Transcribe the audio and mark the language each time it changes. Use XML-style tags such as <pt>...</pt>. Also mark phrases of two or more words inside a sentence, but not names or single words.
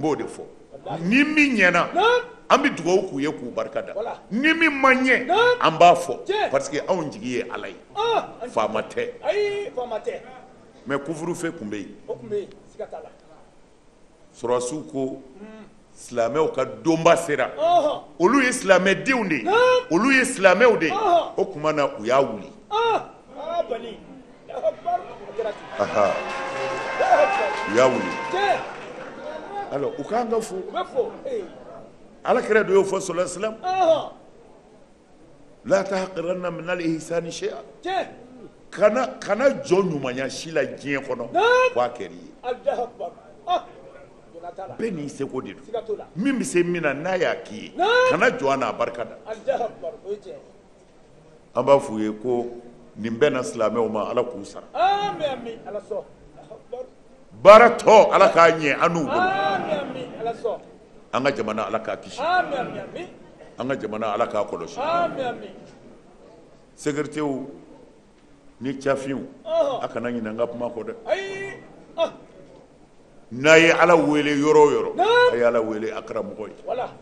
<bm>b'o de fɔ ni min ɲɛna an bɛ dugawu k'u ye k'u barika da ni min ma ɲɛ an b'a fɔ</bm> <fr>parce que</fr> <bm>anw jigi ye Ala ye faama tɛ</bm> <fr>mais couvre-feu</fr> <bm>tun bɛ yen sɔrɔdasiw ko silamɛw ka donba sera olu ye silamɛdenw de ye olu ye silamɛw de ye o tuma na u y'a wuli u y'a wuli alors u k'an ka fo Alakira dɔ y'o fɔ</bm> <ar>صلى الله عليه وسلم لا تحقرن من الإحسان شيئا</ar> <bm>kana jɔ ɲumanya si la diɲɛ kɔnɔ k'a kɛr'i ye bɛɛ n'i seko de don min bɛ se min na n'a y'a k'i ye kana jɔ a n'a barika da an b'a f'u ye ko nin bɛɛ na silamɛw ma Ala k'u sara baara tɔ Ala k'a ɲɛ an n'u bolo an ka jamana Ala k'a kisi an ka jamana Ala k'a kɔlɔsi sécuritéw ni cafiw a kana ɲinɛ n ka kuma kɔ dɛ n'a ye Ala wele yɔrɔ o yɔrɔ a ye Ala wele a karamɔgɔ ye</bm>